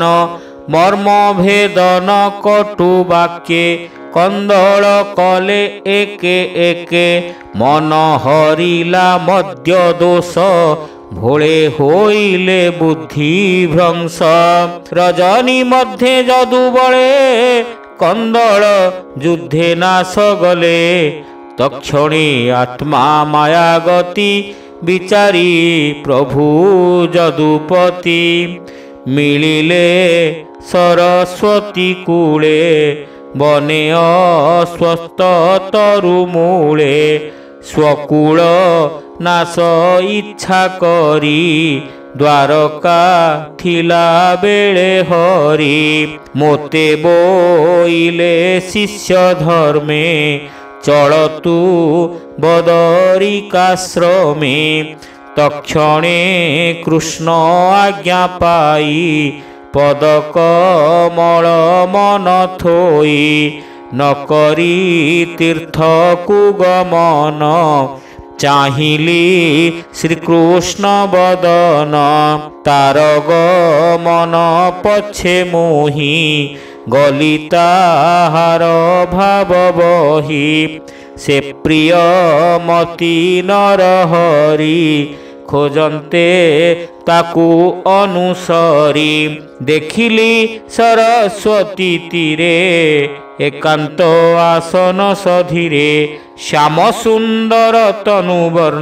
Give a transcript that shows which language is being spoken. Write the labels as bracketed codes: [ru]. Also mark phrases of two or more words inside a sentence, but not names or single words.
[or] ମର୍ମ ଭେଦନ କଟୁ ବାକ୍ୟେ କନ୍ଦଳ କଲେ ଏକେ ଏକେ ମନ ହରିଲା ମଦ୍ୟ ଦୋଷ ଭୋଳେ ହୋଇଲେ ବୁଦ୍ଧି ଭ୍ରଂଶ ରଜନୀ ମଧ୍ୟ ଯଦୁ ବଳେ କନ୍ଦଳ ଯୁଦ୍ଧେ ନାଶ ଗଲେ ତକ୍ଷଣେ ଆତ୍ମା ମାୟା ଗତି ବିଚାରି ପ୍ରଭୁ ଯଦୁପତି ମିଳିଲେ ସରସ୍ୱତୀ କୂଳେ ବନେ ଅସ୍ୱସ୍ଥ ତରୁମୂଳେ ସ୍ୱକୂଳ ନାଶ ଇଚ୍ଛା କରି ଦ୍ୱାରକା ଥିଲା ବେଳେ ହରି ମୋତେ ବୋଇଲେ ଶିଷ୍ୟ ଧର୍ମେ ଚଳତୁ ବଦରିକାଶ୍ରମେ ତକ୍ଷଣେ କୃଷ୍ଣ ଆଜ୍ଞା ପାଇ ପଦକମଳ ମନ ଥୋଇ ନ କରି ତୀର୍ଥ କୁଗମନ ଚାହିଁଲି ଶ୍ରୀକୃଷ୍ଣ ବଦନ ତାର ଗମନ ପଛେ ମୋହି ଗଲି ତାହାର ଭାବ ବହି ସେ ପ୍ରିୟ ମତି ନରହରି ଖୋଜନ୍ତେ ତାକୁ ଅନୁସରି ଦେଖିଲି ସରସ୍ୱତୀ ତୀରେ ଏକାନ୍ତ ଆସନ ସଧୀରେ ଶ୍ୟାମ ସୁନ୍ଦର ତନୁବର୍ଣ୍ଣ